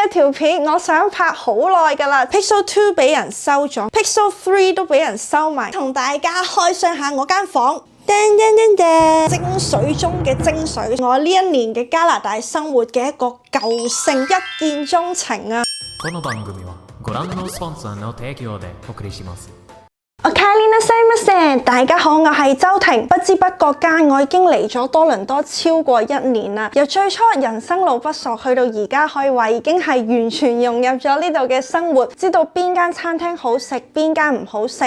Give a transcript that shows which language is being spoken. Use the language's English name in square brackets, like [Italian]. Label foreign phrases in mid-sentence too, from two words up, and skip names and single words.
[Cantonese] 條片我想拍好耐㗎啦 ，Pixel 2俾人收咗 ，Pixel 3都俾人收埋，同大家開箱下我間房。精髓中嘅精髓，我呢一年嘅加拿大生活嘅一個救星，一見鍾情啊！ [Japanese] この番組はご覧のスポンサーの提供でお送りします。 [Cantonese] 大家好，我係周庭。不知不覺間，我已經嚟咗多倫多超過1年啦。由最初人生路不熟，去到而家可以話已經係完全融入咗呢度嘅生活，知道邊間餐廳好食，邊間唔好食。